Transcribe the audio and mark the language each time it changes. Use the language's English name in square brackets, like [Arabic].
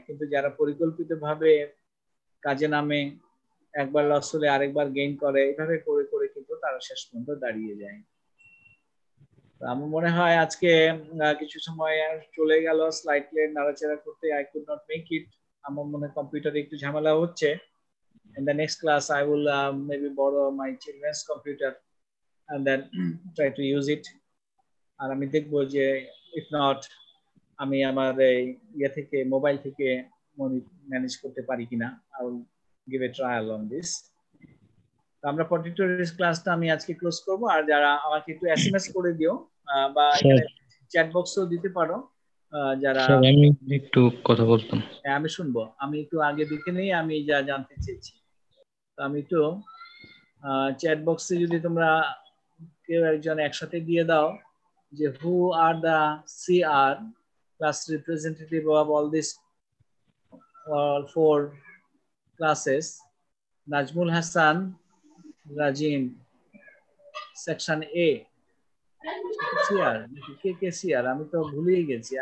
[Bangla] কিন্তু যারা পরিকল্পিতভাবে কাজে নামে, একবার লস হলে আরেকবার গেইন করে, এভাবে করে করে কিন্তু তারা শেষ পর্যন্ত দাঁড়িয়ে যায়। আমার মনে হয় আজকে কিছু সময় চলে গেল স্লাইডে নাড়াচাড়া করতে, [English] I could not make it. [Bangla] আমার মনে হয় কম্পিউটারে একটু ঝামেলা হচ্ছে। [English] In the next class I will maybe borrow my children's computer and then try to use it. [Bangla] আর আমি দেখবো যে [English] if not [Bangla] আমি আমার ইয়ে থেকে, মোবাইল থেকে ম্যানেজ করতে পারি কিনা। [English] I will give a trial on this. [Bangla] আমরা পটেটো ক্লাসটা আমি আজকে ক্লোজ করব। আর যারা আমাকে একটু এসএমএস করে দিও বা এখানে চ্যাট বক্সও দিতে পারো, যারা আমি একটু কথা বলতাম। আমি শুনবো। আমি একটু আগে দেখে নেই আমি যা জানতে চেয়েছি। তো আমি একটু চ্যাট বক্সে যদি তোমরা কেউ একজন একসাথে দিয়ে দাও যে [English] who are the CR class representative of all this all 4 classes, [Bangla] Nazmul Hasan Rajin, section A, CR, K CR, আমি তো ভুলেই গেছি।